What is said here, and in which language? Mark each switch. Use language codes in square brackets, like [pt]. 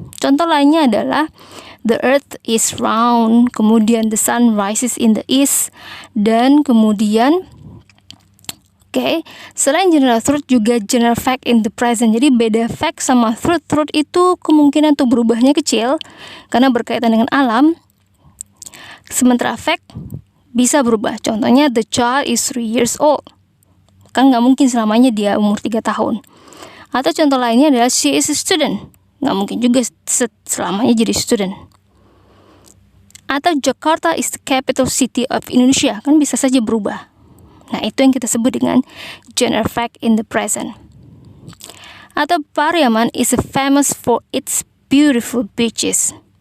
[id] Contoh lainnya adalah [en] the earth is round, [id] kemudian [en] the sun rises in the east, [id] dan kemudian selain general truth juga [en] general fact in the present. [id] Jadi beda fact sama truth. Truth itu kemungkinan untuk berubahnya kecil karena berkaitan dengan alam, sementara fact bisa berubah. Contohnya, [en] the child is 3 years old. [id] Kan nggak mungkin selamanya dia umur 3 tahun. Atau contoh lainnya adalah [en] she is a student. [id] Nggak mungkin juga selamanya jadi student. Atau [en] Jakarta is the capital city of Indonesia. [id] Kan bisa saja berubah. Nah, itu yang kita sebut dengan [en] general fact in the present. [id] Atau [en] Pariaman is famous for its beautiful beaches.